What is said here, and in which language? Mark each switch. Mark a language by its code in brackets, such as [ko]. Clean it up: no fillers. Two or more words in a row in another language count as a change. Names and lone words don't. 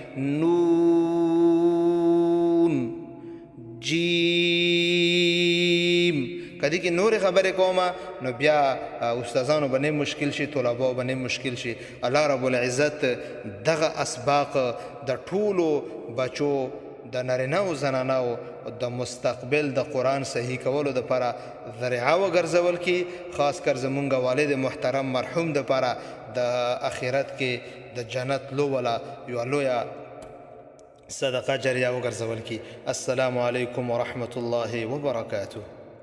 [ps] نون جیم کدی کې نورې خبرې کومه نو بیا استادانو باندې مشکل شي، طلباو باندې مشکل شي. [ar] الله رب العزت [ps] دغه اسباق د ټولو بچو د نارینه او زنانو د مستقبل د قرآن صحیح کولو دپاره ذریعه وګرځول کی، خاص کر زمونږ والد محترم مرحوم دپاره د آخرت کې د جنت لوله یوه لویه صدقه جاریه وګرځول کی. [ar] السلام علیکم ورحمة الله وبرکاته.